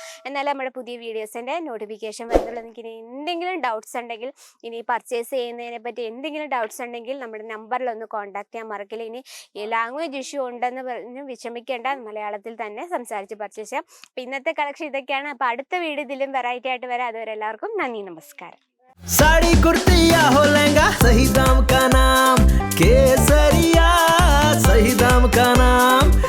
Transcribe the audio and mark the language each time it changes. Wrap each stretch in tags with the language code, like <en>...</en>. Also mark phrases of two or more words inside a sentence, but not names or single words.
<ml>എന്നാലും നമ്മുടെ പുതിയ വീഡിയോസിൻ്റെ നോട്ടിഫിക്കേഷൻ വരുന്നുള്ളൂ. നിങ്ങൾക്ക് ഇനി എന്തെങ്കിലും ഡൗട്ട്സ് ഉണ്ടെങ്കിൽ, ഇനി പർച്ചേസ് ചെയ്യുന്നതിനെ പറ്റി എന്തെങ്കിലും ഡൗട്ട്സ് ഉണ്ടെങ്കിൽ നമ്മുടെ നമ്പറിലൊന്ന് കോൺടാക്ട് ചെയ്യാൻ മറക്കില്ല. ഇനി ഈ</ml> <en>language issue</en> <ml>ഉണ്ടെന്ന് പറഞ്ഞ് വിഷമിക്കേണ്ട, മലയാളത്തിൽ തന്നെ സംസാരിച്ച് പർച്ചേസ് ചെയ്യാം. അപ്പോൾ ഇന്നത്തെ കളക്ഷൻ ഇതൊക്കെയാണ്. അപ്പോൾ അടുത്ത വീഡിയോ ഇതിലും വെറൈറ്റി ആയിട്ട് വരാം. അതുവരെ എല്ലാവർക്കും നന്ദി,</ml> <hi>नमस्कार. साड़ी कुर्ती या हो लहंगा, सही दाम का नाम केसरिया, सही दाम का नाम।</hi>